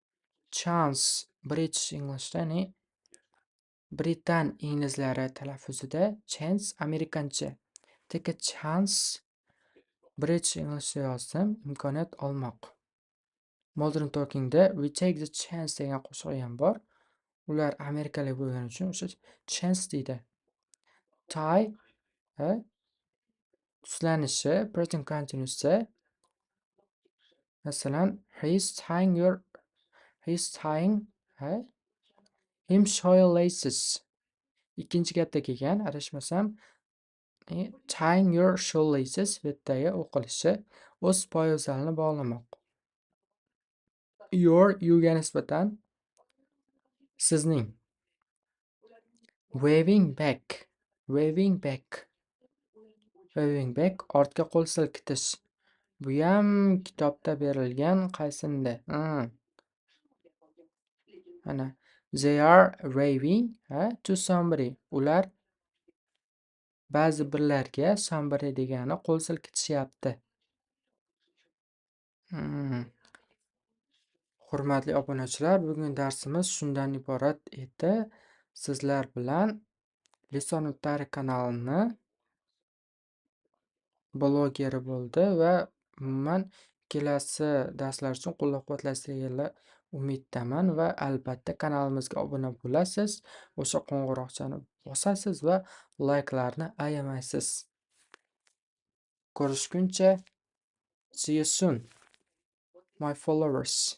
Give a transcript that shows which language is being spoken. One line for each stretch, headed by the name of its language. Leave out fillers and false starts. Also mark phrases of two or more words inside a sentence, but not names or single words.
Uzbek: Chance.
English: British English'da,
Uzbek: ya'ni Britan inglizlari talaffuzida chance amerikancha.
English: Take a chance. British English'da yozdim.
Uzbek: Imkoniyat olmoq. Modern Talking'da
English: we take the chance
Uzbek: degan qo'shiq ham bor. Ular amerikalik bo'lgani uchun o'sha chance deydi. Tie tuslanishi
English: present continuous'da
Uzbek: masalan
English: he's tying him shoelaces.
Uzbek: Ikkinchi gapda kelgan, adashmasam,
English: tying your shoelaces
Uzbek: bu yerdagi o'qilishi o'z poyabzalini bog'lamoq. Your you'ga nisbatan sizning.
English: Waving back. Waving back. Waving back
Uzbek: ortga qo'l silkitish. Bu ham kitobda berilgan qaysinda?
English: Ana they are waving to somebody.
Uzbek: Ular ba'zi birlarga somebody degani qo'l silkitishyapti. Hurmatli obunachilar, bugun darsimiz shundan iborat edi. Sizlar bilan Lisan.Tarix kanalini blogeri bo'ldi va umuman kelasi darslar uchun qo'llab-quvvatlaysizlar umiddaman va albatta kanalimizga obuna bo'lasiz, o'sha qo'ng'iroqchani bosasiz va layklarni ayamaysiz. Ko'rishguncha,
English: see you soon, my followers.